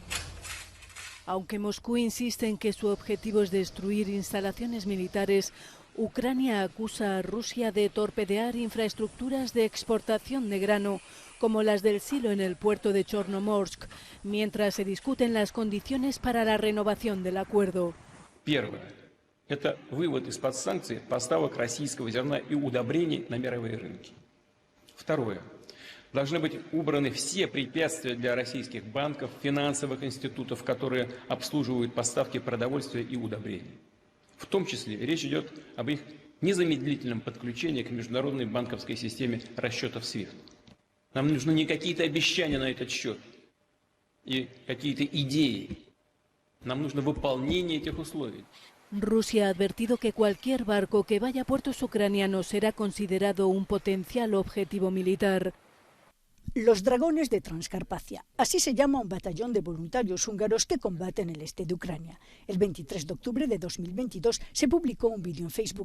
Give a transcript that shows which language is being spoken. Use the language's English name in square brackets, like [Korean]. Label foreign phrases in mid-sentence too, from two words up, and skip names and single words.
[Spanish] Aunque Moscú insiste en que su objetivo es destruir instalaciones militares, Ucrania acusa a Rusia de torpedear infraestructuras de exportación de grano, como las del silo en el puerto de Chornomorsk, mientras se discuten las condiciones para la renovación del acuerdo. [Russian] Первое – это вывод из-под санкций поставок российского зерна и удобрений на мировые рынки. Второе – должны быть убраны все препятствия для российских банков, финансовых институтов, которые обслуживают поставки продовольствия и удобрений. В том числе речь идет об их незамедлительном подключении к международной банковской системе расчетов SWIFT. Нам нужны не какие-то обещания на этот счет и какие-то идеи. Нам нужно выполнение этих условий. [Spanish] Rusia ha advertido que cualquier barco que vaya a puertos ucranianos será considerado un potencial objetivo militar. Los Dragones de Transcarpacia. Así se llama un batallón de voluntarios húngaros que combaten en el este de Ucrania. El 23 de octubre de 2022 se publicó un vídeo en Facebook.